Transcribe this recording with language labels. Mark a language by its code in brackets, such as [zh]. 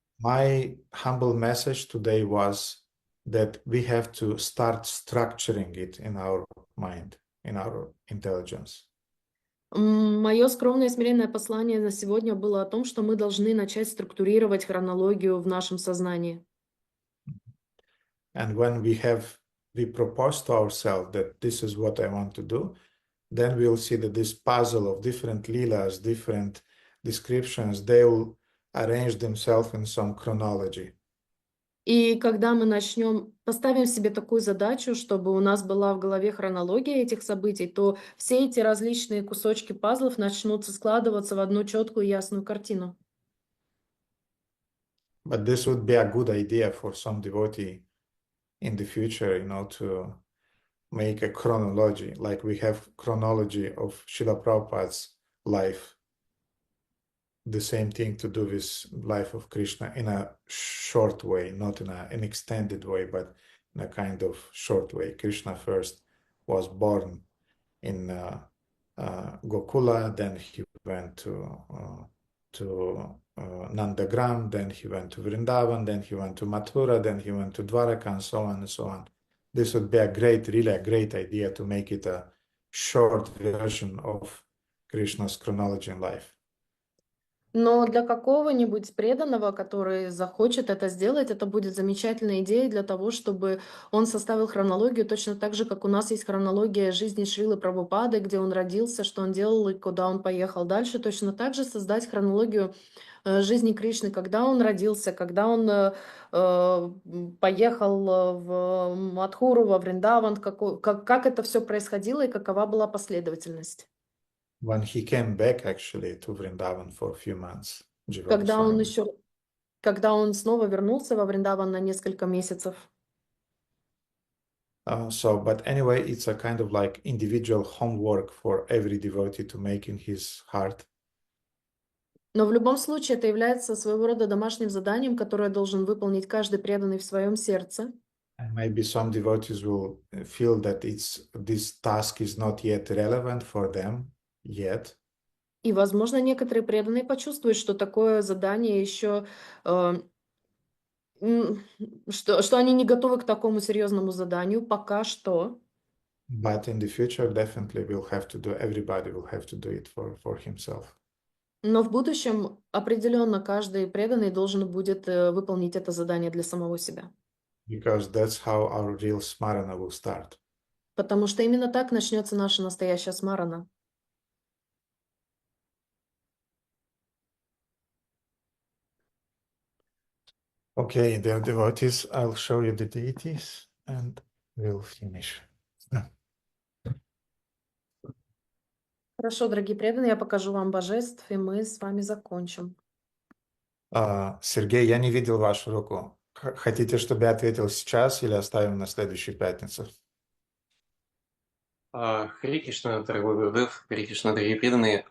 [en] My humble message today was that we have to start structuring it in our mind, in our intelligence. [ru] Мое скромное и смиренное послание на сегодня было о том, что мы должны начать структурировать хронологию в нашем сознании. [en] And when we propose to ourselves that this is what I want to do, then we'll see that this puzzle of different leelas, different descriptions, they will arrange themselves in some chronology. [ru] И когда мы поставим себе такую задачу, чтобы у нас была в голове хронология этих событий, то все эти различные кусочки пазлов начнут складываться в одну четкую и ясную картину. [en] But this would be a good idea for some devotee in the future, to make a chronology, like we have chronology of Srila Prabhupada's life. The same thing to do with life of Krishna in a short way, not in an extended way, but in a kind of short way. Krishna first was born in Gokula, then he went to Nandagram, then he went to Vrindavan, then he went to Mathura, then he went to Dwaraka, and so on and so on. This would be really a great idea to make it a short version of Krishna's chronology in life. [ru] Но для какого-нибудь преданного, который захочет это сделать, это будет замечательная идея для того, чтобы он составил хронологию точно так же, как у нас есть хронология жизни Шрилы Прабхупады, где он родился, что он делал и куда он поехал дальше. Точно так же создать хронологию жизни Кришны, когда он родился, когда он поехал в Мадхуру, во Вриндаван, как это все происходило и какова была последовательность. [en] When he came back actually to Vrindavan for a few months, Jiva [ru] Когда он снова вернулся во Вриндаван на несколько месяцев. [en] But anyway, it's a kind of like individual homework for every devotee to make in his heart. [ru] Но в любом случае это является своего рода домашним заданием, которое должен выполнить каждый преданный в своем сердце. [en] And maybe some devotees will feel that this task is not yet relevant for them yet. [ru] И, возможно, некоторые преданные почувствуют, что такое задание еще, что они не готовы к такому серьезному заданию пока что. [en] But in the future, definitely everybody will have to do it for himself. [ru] Но в будущем определенно каждый преданный должен будет выполнить это задание для самого себя. [en] Because that's how our real smarana will start. [ru] Потому что именно так начнется наша настоящая смарана. [en] Okay, dear devotees, I'll show you the deities and we'll finish. [ru] Хорошо, дорогие преданные, я покажу вам божеств, и мы с вами закончим. Сергей, я не видел вашу руку. Хотите, чтобы я ответил сейчас или оставим на следующую пятницу? Харе Кришна, дорогой Гурудев, Харе Кришна, дорогие преданные.